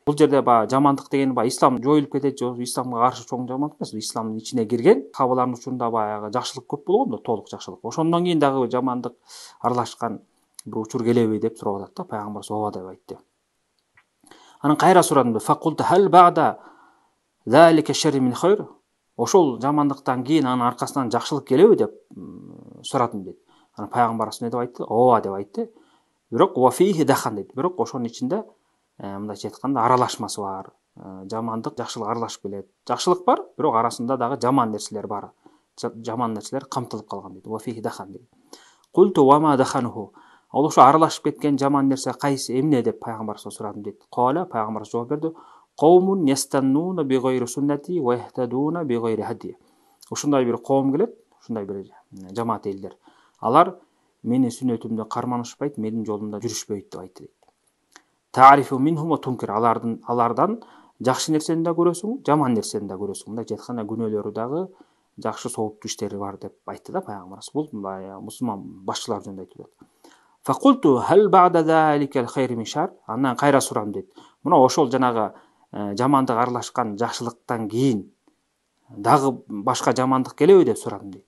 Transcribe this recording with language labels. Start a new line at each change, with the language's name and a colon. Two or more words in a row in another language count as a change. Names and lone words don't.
Kyrgyz: Бул жерде жамандык деген ислам жоюлуп кетет же исламга каршы чоң жамандык эмес. Исламдын ичине кирген сахабалардын учурунда баягы жакшылык көп болгон да, толук жакшылык. Ошондон кийин дагы жамандык аралашкан бир учур келеби деп сурап атат да. Пайгамбар ооба деп айтты. Анан кайра сурадым.
Arabic: فقلت هل بعد ذلك الشر من خير.
Kyrgyz: Ошол жамандыктан кийин анын аркасынан жакшылык келеби деп сурадым дейт. Анан пайгамбарыбыз эмне деп айтты? Ооба деп айтты. Бирок
Arabic: وفيه دخن
Kyrgyz: дейт. Бирок ошонун ичинде мындайча айтканда аралашмасы бар. Жамандык, жакшылык аралашып келет. Жакшылык бар, бирок арасында дагы жаман нерселер бар. Жаман нерселер камтылып калган дейт.
Arabic: وفيه دخن дейт. قلت وما دخنه.
Kyrgyz: Ал ошо аралашып кеткен жаман нерсе кайсы, эмне деп пайгамбарыбыздан сурадым дейт. Кала, пайгамбарыбыз жооп берди.
Arabic: قوم يستنون بغير سنتي ويهتدون بغير هديي.
Kyrgyz: Ушундай бир коом келет, ушундай бир жамаат элдер. Алар менин сүннөтүмдө карманышпайт, менин жолумда жүрүшпөйт деп айтты дейт.
Arabic: تعرف منهم وتنكر.
Kyrgyz: Алардан жакшы нерсени да көрөсүң, жаман нерсени да көрөсүң. Мындай айтканда күнөөлөрү дагы жакшы сооптуу иштери бар деп айтты да пайгамбарыбыз. Бул мусулман башчылар жөнүндө айтып атат.
Arabic: فقلت هل بعد ذلك خير من شر.
Kyrgyz: Андан кайра сурадым дейт. Мына ошол жанагы жамандык аралашкан жакшылыктан кийин дагы башка жамандык келеби деп сурадым дейт.